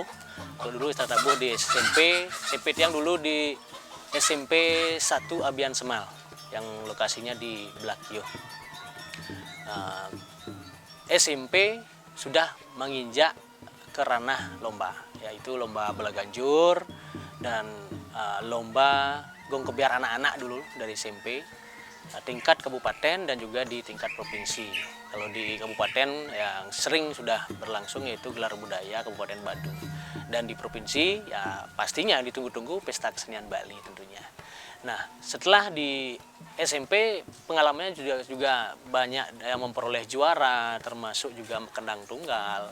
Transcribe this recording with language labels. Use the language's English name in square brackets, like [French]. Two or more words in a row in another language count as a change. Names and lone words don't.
[Indonesian] Kalau dulu ekstra tabuh di SMP Tiang dulu di SMP 1 Abian Semal yang lokasinya di Blakio. SMP sudah menginjak ke ranah lomba, yaitu lomba belaganjur dan lomba gong kebiar anak-anak dulu dari SMP, tingkat kabupaten dan juga di tingkat provinsi. Kalau di kabupaten yang sering sudah berlangsung yaitu gelar budaya Kabupaten Badung, dan di provinsi ya pastinya ditunggu-tunggu pesta kesenian Bali tentunya. Nah, setelah di SMP pengalamannya juga banyak yang memperoleh juara, termasuk juga kendang tunggal.